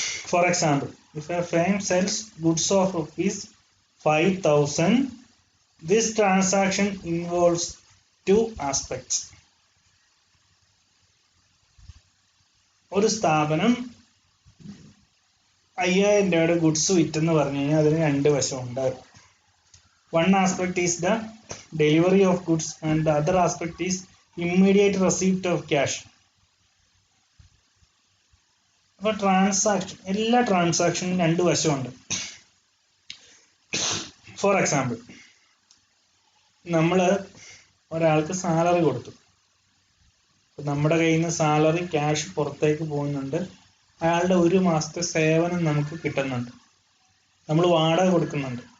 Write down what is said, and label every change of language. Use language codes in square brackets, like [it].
[en] For example, if a firm sells goods of ₹5,000, this transaction involves two aspects. [ml] ഒരു സ്ഥാപനം 5,000 രൂപയുടെ goods വിറ്റെന്ന് പറഞ്ഞു കഴിഞ്ഞാൽ അതിന് രണ്ട് വശമുണ്ട്. [en] One aspect is the delivery of goods and the other aspect is immediate receipt of cash. [ml] അപ്പോൾ transaction, എല്ലാ ട്രാൻസാക്ഷനും രണ്ട് വശമുണ്ട്. ഫോർ എക്സാമ്പിൾ, നമ്മൾ ഒരാൾക്ക് സാലറി കൊടുത്തു, നമ്മുടെ കയ്യിൽ നിന്ന് സാലറി ക്യാഷ് പുറത്തേക്ക് പോകുന്നുണ്ട്, അയാളുടെ ഒരു മാസത്തെ സേവനം നമുക്ക് കിട്ടുന്നുണ്ട്, നമ്മൾ വാടക കൊടുക്കുന്നുണ്ട്.